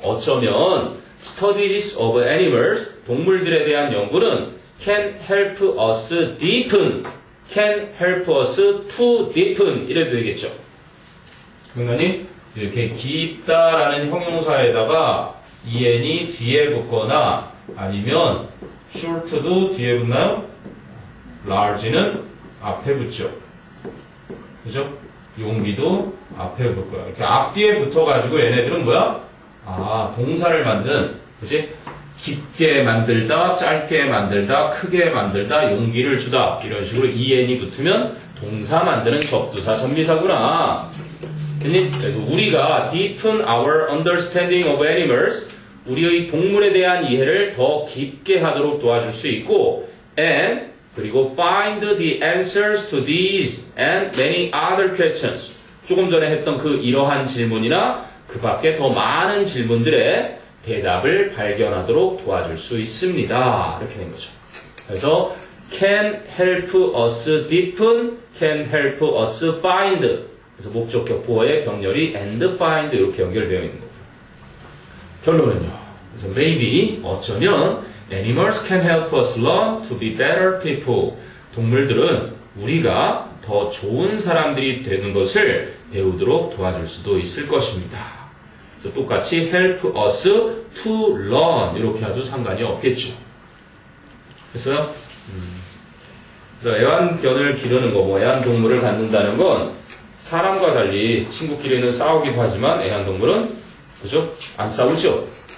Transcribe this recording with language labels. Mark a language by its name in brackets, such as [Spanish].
[Korean] 어쩌면 [English] studies of animals, [Korean] 동물들에 대한 연구는 [English] can help us deepen, can help us to deepen [Korean] 이래도 되겠죠. 그러니 이렇게 깊다라는 형용사에다가 en이 뒤에 붙거나 아니면 short도 뒤에 붙나요? large는 앞에 붙죠. 그죠? 용기도 앞에 붙을 거야. 이렇게 앞뒤에 붙어가지고 얘네들은 뭐야? 아, 동사를 만드는, 그지? 깊게 만들다, 짧게 만들다, 크게 만들다, 용기를 주다. 이런 식으로 en이 붙으면 동사 만드는 접두사 전미사구나. 그래서 우리가 [English] deepen our understanding of animals, [Korean] 우리의 동물에 대한 이해를 더 깊게 하도록 도와줄 수 있고, [English] and 그리고 find the answers to these and many other questions. [Korean] 조금 전에 했던 그 이러한 질문이나 그 밖에 더 많은 질문들의 대답을 발견하도록 도와줄 수 있습니다. 이렇게 된 거죠. 그래서 [English] can help us deepen, can help us find. [Korean] 그래서 목적격 보어의 병렬이 and find 이렇게 연결되어 있는 거죠. 결론은요. [English] 그래서 maybe 어쩌면 animals can help us learn to be better people. [Korean] 동물들은 우리가 더 좋은 사람들이 되는 것을 배우도록 도와줄 수도 있을 것입니다. 그래서 똑같이 [English] help us to learn [Korean] 이렇게 해도 상관이 없겠죠. 그래서 애완견을 기르는 거, 뭐 애완동물을 갖는다는 건 사람과 달리 친구끼리는 싸우기도 하지만 애완동물은 그죠? 안 싸우죠?